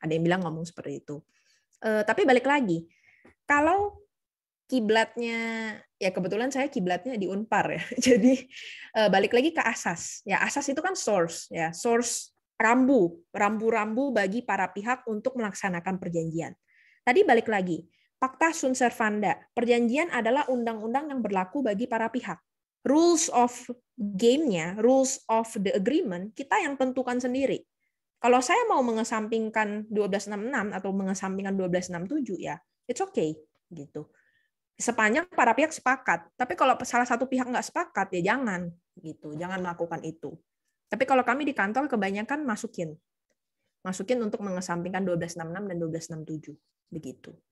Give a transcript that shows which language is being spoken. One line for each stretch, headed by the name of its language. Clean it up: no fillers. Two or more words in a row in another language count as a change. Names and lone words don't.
Indonesian: Ada yang bilang ngomong seperti itu. Tapi balik lagi, kalau kiblatnya, ya kebetulan saya kiblatnya di Unpar ya. Jadi balik lagi ke asas. Ya asas itu kan source, ya source rambu-rambu bagi para pihak untuk melaksanakan perjanjian. Tadi balik lagi,
Latin: Pacta sunt servanda.
Indonesian: Perjanjian adalah undang-undang yang berlaku bagi para pihak.
English: Rules of game-nya, rules of the agreement,
Indonesian: kita yang tentukan sendiri. Kalau saya mau mengesampingkan 1266 atau mengesampingkan 1267 ya,
English: it's okay
Indonesian: gitu. Sepanjang para pihak sepakat. Tapi kalau salah satu pihak nggak sepakat ya jangan gitu, jangan melakukan itu. Tapi kalau kami di kantor kebanyakan masukin untuk mengesampingkan 1266 dan 1267 begitu.